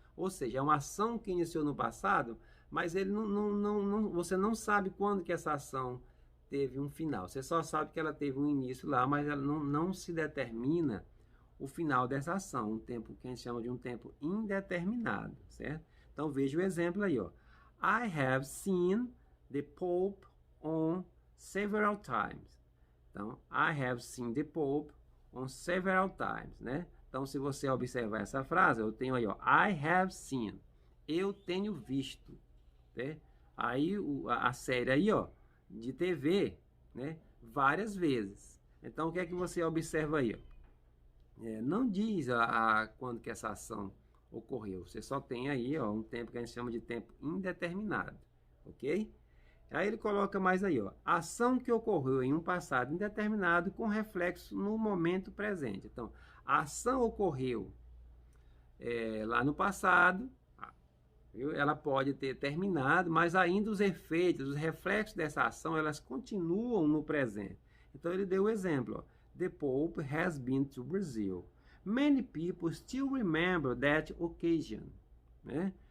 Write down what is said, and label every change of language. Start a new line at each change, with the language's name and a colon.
Portuguese: Ou seja, é uma ação que iniciou no passado, mas ele você não sabe quando que essa ação teve um final. Você só sabe que ela teve um início lá, mas ela não se determina o final dessa ação, um tempo que a gente chama de um tempo indeterminado, certo? Então veja o exemplo aí, ó.
English: I have seen the Pope on several times.
Portuguese: Então,
English: I have seen the Pope on several times,
Portuguese: né? Então, se você observar essa frase, eu tenho aí, ó,
English: I have seen.
Portuguese: Eu tenho visto, né? Aí, a série aí, ó, de TV, né? Várias vezes. Então, o que é que você observa aí, ó? Não diz quando que essa ação ocorreu. Você só tem aí, ó, um tempo que a gente chama de tempo indeterminado, ok? Aí ele coloca mais aí, ó, ação que ocorreu em um passado indeterminado com reflexo no momento presente. Então, a ação ocorreu lá no passado, viu? Ela pode ter terminado, mas ainda os efeitos, os reflexos dessa ação, elas continuam no presente. Então, ele deu o exemplo, ó,
English: The Pope has been to Brazil. Many people still remember that occasion, né?